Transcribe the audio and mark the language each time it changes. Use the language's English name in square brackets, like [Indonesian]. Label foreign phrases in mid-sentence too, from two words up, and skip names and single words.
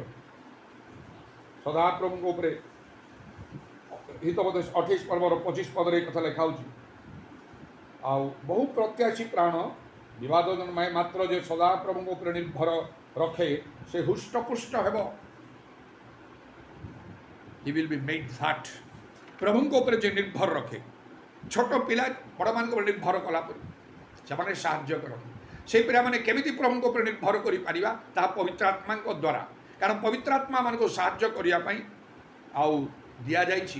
[Odia] ସଦାପ୍ରଭୁଙ୍କ ଉପରେ ହିତୋପଦେଶ 28 ପର୍ବର 25 ପଦରେ ଏ କଥା ଲେଖା ହେଉଛି, ଆଉ ବହୁ ପ୍ରତ୍ୟାଶୀ ପ୍ରାଣ ବିବାଦ ଜନ୍ମାଏ, ମାତ୍ର ଯେ ସଦାପ୍ରଭୁଙ୍କ ଉପରେ ନିର୍ଭର ରଖେ ସେ ହୃଷ୍ଟପୁଷ୍ଟ ହେବ। [English] He will be made fat. [Odia] ପ୍ରଭୁଙ୍କ ଉପରେ ଯେ ନିର୍ଭର ରଖେ, ଛୋଟ ପିଲା ବଡ଼ମାନଙ୍କ ଉପରେ ନିର୍ଭର କଲା ପରେ ସେମାନେ ସାହାଯ୍ୟ କରନ୍ତି। ସେହି ପିଲାମାନେ କେମିତି ପ୍ରଭୁଙ୍କ ଉପରେ ନିର୍ଭର କରିପାରିବା? ତାହା ପବିତ୍ର ଆତ୍ମାଙ୍କ ଦ୍ୱାରା। କାରଣ ପବିତ୍ର ଆତ୍ମା ମାନଙ୍କୁ ସାହାଯ୍ୟ କରିବା ପାଇଁ ଆଉ ଦିଆଯାଇଛି।